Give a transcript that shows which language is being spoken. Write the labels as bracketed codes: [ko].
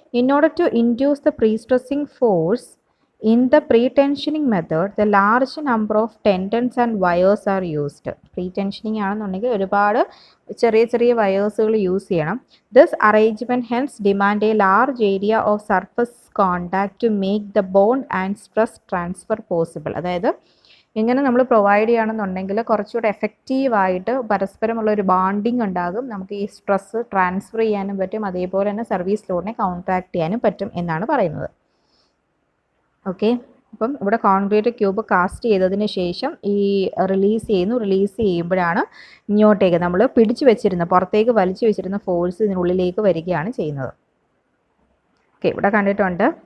[en] In order to induce the pre stressing force in the pre-tensioning method, the large number of tendons and wires are used. [ml] Pre-tensioning ആണെന്നുണ്ടെങ്കിൽ ഒരുപാട് ചെറിയ ചെറിയ വയേഴ്സുകൾ use ചെയ്യണം. [en] This arrangement hence demand a large area of surface contact to make the bond and stress transfer possible. [ml] അതായത് ഇങ്ങനെ നമ്മൾ provide ചെയ്യുകയാണെന്നുണ്ടെങ്കിൽ കുറച്ചുകൂടെ എഫക്റ്റീവായിട്ട് പരസ്പരമുള്ള ഒരു ബോണ്ടിങ് ഉണ്ടാകും. നമുക്ക് ഈ സ്ട്രെസ് ട്രാൻസ്ഫർ ചെയ്യാനും പറ്റും, അതേപോലെ തന്നെ സർവീസ് ലോഡിനെ കൗണ്ടറാക്ട് ചെയ്യാനും പറ്റും എന്നാണ് പറയുന്നത്. ഓക്കെ. അപ്പം ഇവിടെ കോൺക്രീറ്റ് ക്യൂബ് കാസ്റ്റ് ചെയ്തതിന് ശേഷം ഈ റിലീസ് ചെയ്യുമ്പോഴാണ് ഇങ്ങോട്ടേക്ക് നമ്മൾ പുറത്തേക്ക് വലിച്ചു വെച്ചിരുന്ന ഫോഴ്സ് ഇതിനുള്ളിലേക്ക് വരികയാണ് ചെയ്യുന്നത്. ഓക്കെ, ഇവിടെ കണ്ടിട്ടുണ്ട്.